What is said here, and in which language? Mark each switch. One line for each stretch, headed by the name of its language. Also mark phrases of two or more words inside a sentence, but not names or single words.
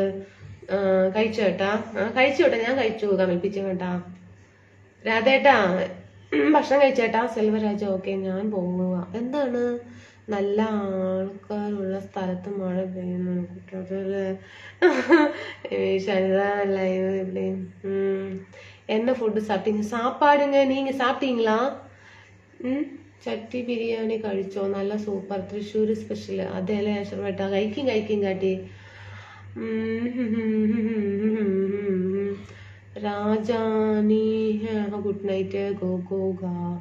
Malayalam: കഴിച്ചു കേട്ടാ? കഴിച്ചു കേട്ടാ, ഞാൻ കഴിച്ചു. കമൽപ്പിച്ചു കേട്ടാ. രാധേട്ടാ ഭക്ഷണം കഴിച്ചേട്ടാ? സെൽവരാജ ഓക്കെ. ഞാൻ പോവുക. എന്താണ് നല്ല ആൾക്കാരുള്ള സ്ഥലത്ത് മഴ പെയ്യുന്നു?
Tamil: ലൈവ് எப்படி? என்ன ஃபுட்டு சாப்பிட்டீங்க? சாப்பாடுங்க. நீங்க சாப்பிட்டீங்களா?
Malayalam: ചട്ടി ബിരിയാണി കഴിച്ചോ? നല്ല സൂപ്പർ തൃശ്ശൂർ സ്പെഷ്യൽ. അതേലെ അശ്രമേട്ടാ? കഴിക്കും കാട്ടി. രാജാനി
English: good night.
Malayalam: ഗോ.